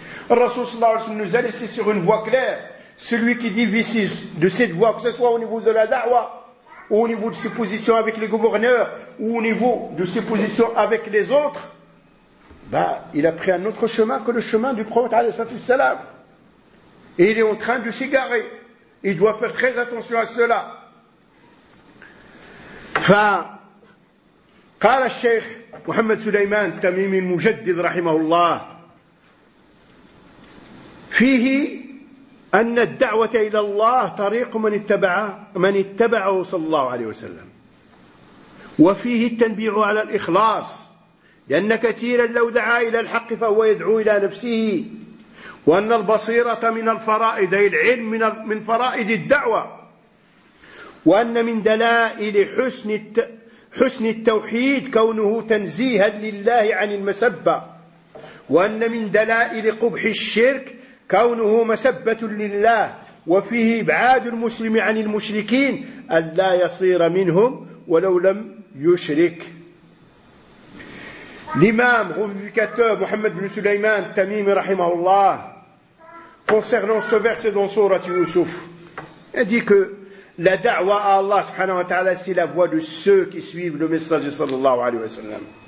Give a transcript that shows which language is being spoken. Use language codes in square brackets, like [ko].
[fr] Rasoul sallallahu alayhi wa sallam nous a laissé sur une voie claire. Celui qui divise de cette voie, que ce soit au niveau de la da'wa, ou au niveau de ses positions avec les gouverneurs, ou au niveau de ses positions avec les autres, il a pris un autre chemin que le chemin du prophète alayhi salatu wassalam. Et il est en train de s'égarer. Il doit faire très attention à cela. [ar] قال الشيخ محمد سليمان التميمي المجدد رحمه الله فيه أن الدعوة إلى الله طريق من اتبعه صلى الله عليه وسلم وفيه التنبيع على الإخلاص لأن كثيرا لو دعا إلى الحق فهو يدعو إلى نفسه وأن البصيرة من الفرائض أي العلم من فرائض الدعوة وأن من دلائل حسن التوحيد كونه تنزيها لله عن المسبة وأن من دلائل قبح الشرك كونه مسبة لله وفيه إبعاد المسلم عن المشركين ألا يصير منهم ولو لم يشرك. الإمام غوفيكاتور محمد بن سليمان التميمي رحمه الله [fr] concernant ce verset dans sourate Yusuf, il dit que la da'wa à Allah subhanahu wa ta'ala, c'est la voie de ceux qui suivent le messager sallallahu alayhi wa sallam.